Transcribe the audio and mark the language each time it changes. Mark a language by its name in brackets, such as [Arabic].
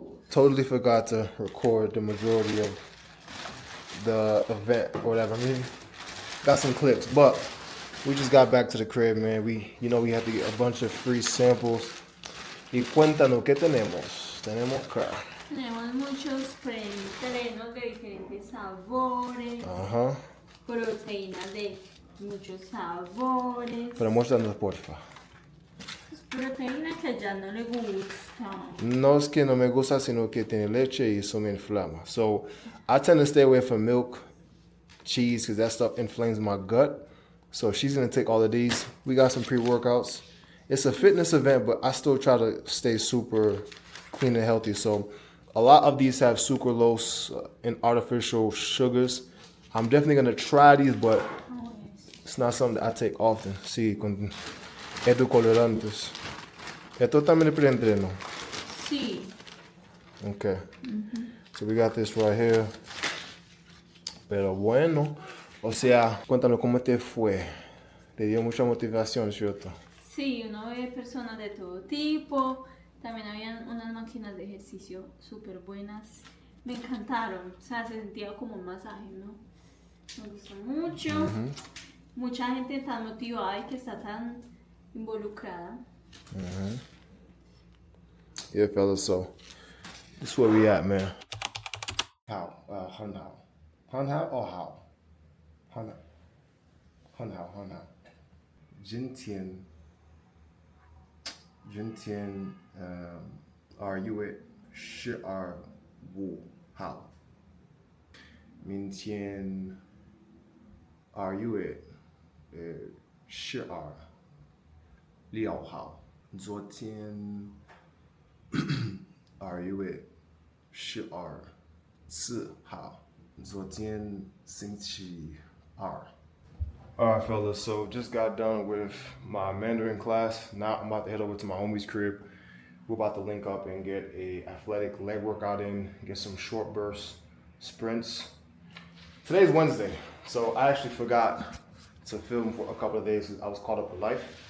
[English] Totally forgot to record the majority of the event or whatever. I mean, got some clips, but we just got back to the crib, man. We had to get a bunch of free samples. [Spanish] Y cuéntanos, ¿qué tenemos? Tenemos acá. Tenemos muchos preentrenos de diferentes sabores, Ajá. proteínas de muchos sabores. Pero muéstranos, porfa. Proteína que ya no le gusta. No es que no me gusta, sino que tiene leche y eso me inflama. [English] So I tend to stay away from milk, cheese, because that stuff inflames my gut. So she's going to take all of these. We got some pre-workouts. It's a fitness event, but I still try to stay super clean and healthy. So a lot of these have sucralose and artificial sugars. I'm definitely going to try these, but it's not something that I take often. [Spanish] Sí, con edulcorantes. Esto también es pre-entreno. Sí. [English] Okay. So we got this right here. [Spanish] Pero bueno, o sea, cuéntanos cómo te fue. Te dio mucha motivación, ¿cierto? Sí, uno ve personas de todo tipo. También habían unas máquinas de ejercicio súper buenas. Me encantaron. O sea, se sentía como un masaje, ¿no? Me gustó mucho. Mucha gente tan motivada y que está tan involucrada. [English] Yeah, fellas, so this is where we at, man. How? Hun how? Hun how or how? Hun how? Hun how? [Chinese] 今天 2月15号，明天2月12号，昨天2月14号，昨天星期二。 [English] All right, fellas, so just got done with my Mandarin class. Now I'm about to head over to my homie's crib. We're about to link up and get a athletic leg workout in, get some short burst sprints. Today's Wednesday, so I actually forgot to film for a couple of days. I was caught up with life.